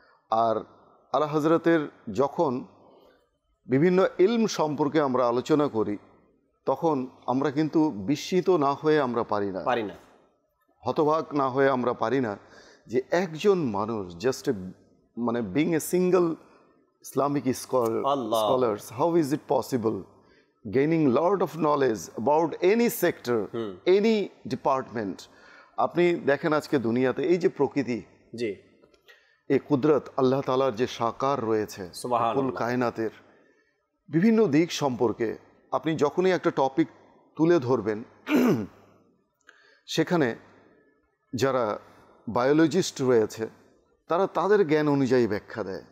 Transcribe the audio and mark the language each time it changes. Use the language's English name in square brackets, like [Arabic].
[Bangla] আর আলা হযরতের যখন বিভিন্ন ইলম সম্পর্কে আমরা আলোচনা করি, তখন আমরা কিন্তু বিস্মিত না হয়ে আমরা পারি না, হতবাক না হয়ে আমরা পারি না যে একজন মানুষ জাস্ট মানে [English] Being a single Islamic scholars, how is it possible gaining lot of knowledge about any sector, any department? [Bangla] আপনি দেখেন আজকে দুনিয়াতে এই যে প্রকৃতি, জি, এই কুদরত আল্লাহ তাআলার যে সাকার রয়েছে কুল কায়নাতের বিভিন্ন দিক সম্পর্কে আপনি যখনই একটা টপিক তুলে ধরবেন সেখানে যারা বায়োলজিস্ট রয়েছে তারা তাদের জ্ঞান অনুযায়ী ব্যাখ্যা দেয়,